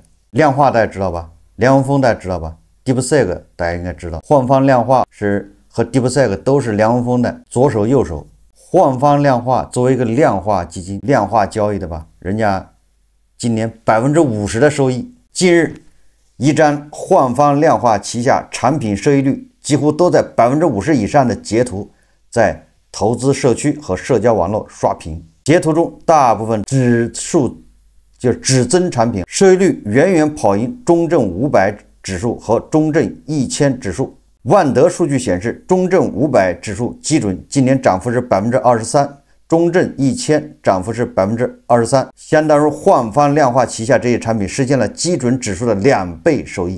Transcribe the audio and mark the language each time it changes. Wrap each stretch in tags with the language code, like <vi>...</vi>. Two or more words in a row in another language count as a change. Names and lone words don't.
<zh>量化大家知道吧？梁文峰大家知道吧？ DeepSeek 大家应该知道，换方量化是和 DeepSeek 都是梁文峰的左手右手。换方量化作为一个量化基金、量化交易的吧，人家今年50%的收益。近日，一张换方量化旗下产品收益率几乎都在50%以上的截图，在投資社區和社交網絡刷屏。截圖中大部分指增產品收益率遠遠跑贏中證500指數和中證1000指數。萬德數據顯示，中證500指數基準今年漲幅是23%，中證1000漲幅是23%，相當於換方量化旗下這些產品實現了基準指數的2倍收益。</zh>